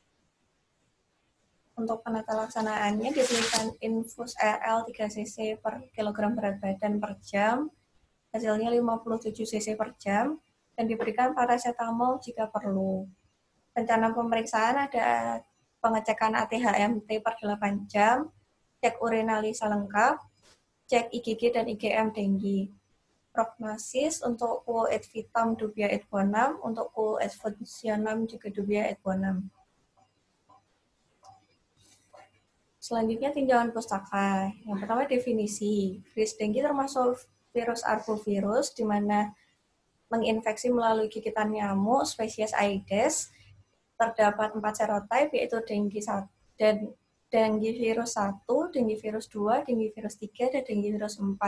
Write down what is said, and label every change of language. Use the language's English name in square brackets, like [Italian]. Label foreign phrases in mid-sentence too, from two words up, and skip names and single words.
[Indonesian] Untuk penata laksanaannya diberikan infus RL 3 cc per kilogram berat badan per jam, hasilnya 57 cc per jam, dan diberikan paracetamol jika perlu. Rencana pemeriksaan ada pengecekan AT-HMT per 8 jam, cek urinalisa lengkap, cek IgG dan IgM denggi. Prognosis untuk [Latin] Quo et Vitam dubia et bonum, untuk Quo et Functionam juga dubia et bonum. [Indonesian] Selanjutnya tinjauan pustaka. Yang pertama definisi. Virus denggi termasuk virus arbovirus, di mana menginfeksi melalui gigitan nyamuk spesies Aedes. Terdapat 4 serotype, yaitu denggi 1 dan denggi virus 1, denggi virus 2, denggi virus 3, dan denggi virus 4.